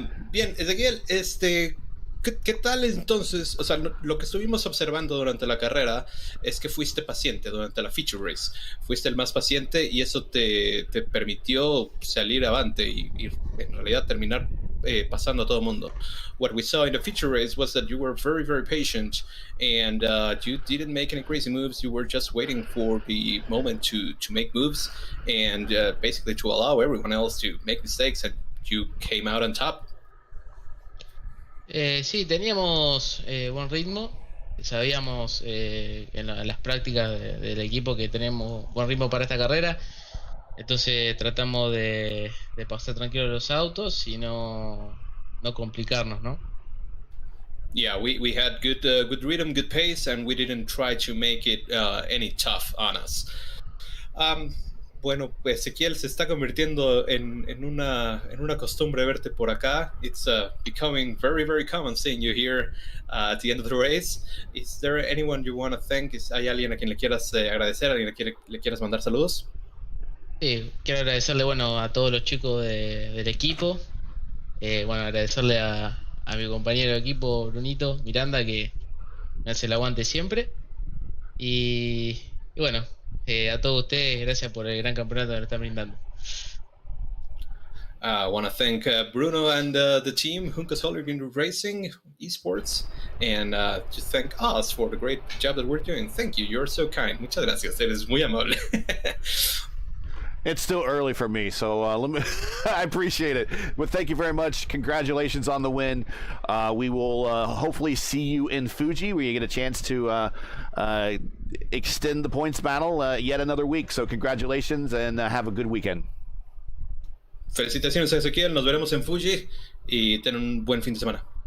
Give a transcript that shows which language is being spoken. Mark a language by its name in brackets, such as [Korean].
[Spanish] Bien, Ezequiel, ¿qué tal entonces? O sea, lo que estuvimos observando durante la carrera es que fuiste paciente durante la feature race. Fuiste el más paciente y eso te permitió salir avante y en realidad terminar pasando a todo el mundo. [English] What we saw in the feature race was that you were very, very patient and you didn't make any crazy moves. You were just waiting for the moment to make moves and basically to allow everyone else to make mistakes, and you came out on top. [Spanish] Sí, teníamos buen ritmo. Sabíamos en las prácticas del equipo que tenemos buen ritmo para esta carrera. Entonces tratamos de pasar tranquilos los autos y no complicarnos, ¿no? [English] Yeah, we had good rhythm, good pace, and we didn't try to make it any tough on us. [Spanish] Bueno, pues Ezequiel se está convirtiendo en una costumbre verte por acá. [English] It's becoming very, very common seeing you here at the end of the race. Is there anyone you want to thank? [Spanish] ¿Hay alguien a quien le quieras agradecer? ¿Alguien a quien le quieras mandar saludos? Sí, quiero agradecerle, bueno, a todos los chicos del equipo. Bueno, agradecerle a mi compañero de equipo, Brunito Miranda, que me hace el aguante siempre. Y bueno, a todos ustedes, gracias por el gran campeonato que nos están brindando. [English] I want to thank Bruno and the team, Juncos Hooligan Racing, eSports, and just thank us for the great job that we're doing. Thank you, you're so kind. [Spanish] Muchas gracias, eres muy amable. [English] It's still early for me, so I appreciate it. But thank you very much. Congratulations on the win. We will hopefully see you in Fuji, where you get a chance to extend the points battle yet another week. So congratulations and have a good weekend. [Spanish] Felicitaciones a Ezequiel, nos veremos en Fuji y ten un buen fin de semana.